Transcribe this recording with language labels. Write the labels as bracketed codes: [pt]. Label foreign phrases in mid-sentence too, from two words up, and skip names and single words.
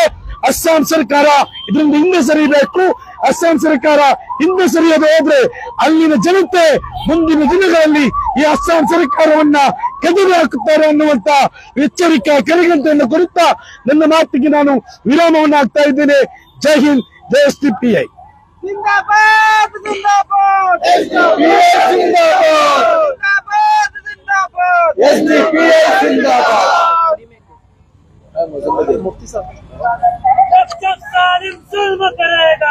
[kn] ಅಸ್ಸಾಂ ಸರ್ಕಾರ ಇದರಿಂದ ಹಿಂದೆ ಸರಿಯಬೇಕು. ಅಸ್ಸಾಂ ಸರ್ಕಾರ ಹಿಂದೆ ಸರಿಯದೆ ಹೋದ್ರೆ ಅಲ್ಲಿನ ಜನತೆ ಮುಂದಿನ ದಿನಗಳಲ್ಲಿ ಈ ಅಸ್ಸಾಂ ಸರ್ಕಾರವನ್ನ ಕೆದರಿ ಹಾಕುತ್ತಾರೆ ಅನ್ನುವಂತ ಎಚ್ಚರಿಕೆ ಕರೆಗಂಟೆಯನ್ನು ಕೊಡುತ್ತಾ ನನ್ನ ಮಾತಿಗೆ ನಾನು ವಿರಾಮವನ್ನು ಹಾಕ್ತಾ ಇದ್ದೇನೆ. [hi] जय हिंद, जय SDPI. जिंदाबाद जिंदाबाद SDPI जिंदाबाद, जिंदाबाद SDPI जिंदाबाद. मुफ्ती साहब, जब जालिम जुल्म करेगा,